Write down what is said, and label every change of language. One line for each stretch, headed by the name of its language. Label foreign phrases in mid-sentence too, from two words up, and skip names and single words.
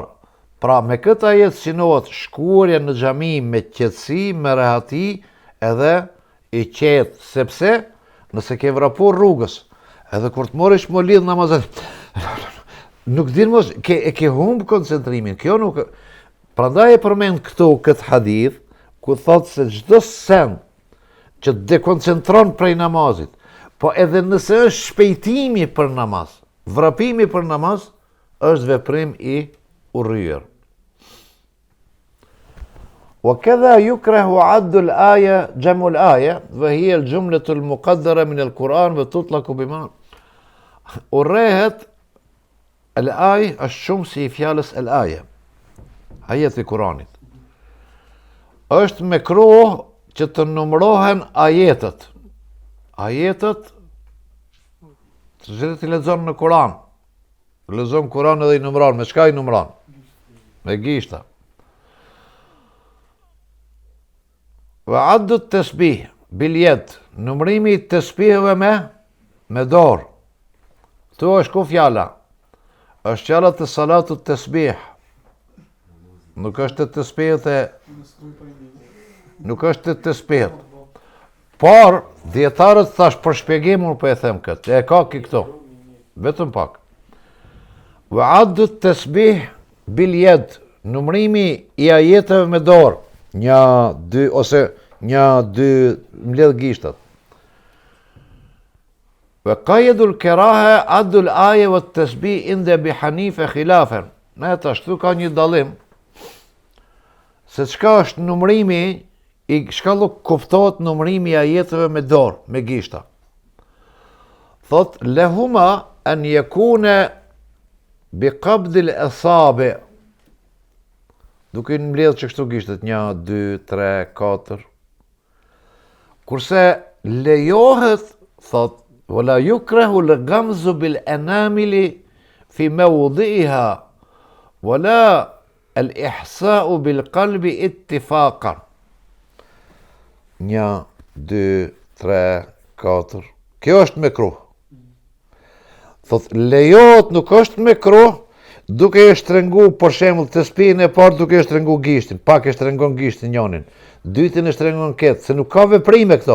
Albanian: Pra me këtë ajet sinohet shkuarja në xhami me qetësi, me rehati, edhe i qetë, sepse nëse ke vrapur rrugës, edhe kur të morish më lidh namazet, nuk din mos, ke humb koncentrimin, kjo nuk. Prandaj e përmend këtu këtë hadith, ku thot se çdo send që dekoncentron prej namazit, po edhe nëse është shpejtimi për namaz, vrapimi për namaz, është veprim i urryer.
Arabic: وكذا يكره عد الآية جمع الآية وهي الجملة المقدرة من القرآن وتطلق بما urrehet الآية
Albanian: është shumë si fjalës
Arabic: الآية,
Albanian: ajeti i Kuranit. Është mekruh që të numërohen ajetet. Ajetet që ti lexon në Kur'an. Lexon Kur'an edhe i numëron, me çka i numëron? Me gishta.
Arabic: وعد التسبيح باليد,
Albanian: numërimi i tasbiheve me dorë. Tu është ku fjala? Është fjala të
Arabic: صلاة التسبيح.
Albanian: Nuk është të tasbihet nuk është të tasbihet. Por dietarët thash për shpjegimur po e them këtë. E ka këtu. Vetëm pak.
Arabic: وعد التسبيح باليد,
Albanian: numërimi i ajeteve me dorë. 1, 2 ose 1, 2 mbledh gishtat.
Arabic: وقيدوا الكراهة عد الآي والتسبيح عند أبي حنيفة خلافا.
Albanian: Ne tash këtu ka një dallim se çka është numërimi I shkallu kuptohet numërimi i ajeteve me dorë, me gishta.
Arabic: Thot, لهما أن يكون بقبض الأصابع.
Albanian: Duke i mbledh që kështu gishtet 1, 2, 3, 4. Kurse lejohet, thot,
Arabic: ولا يكره الغمز بالأنامل في موضعها ولا الإحصاء بالقلب اتفاقا.
Albanian: 1, 2, 3, 4. Kjo është mekruh. Thot, lejohet nuk është mekruh duke e shtrengu, për shembull, të spinë e parë duke e shtrengu gishtin, pak e shtrengon gishtin njonin, dytin e shtrengon ketë, se nuk ka veprime këto.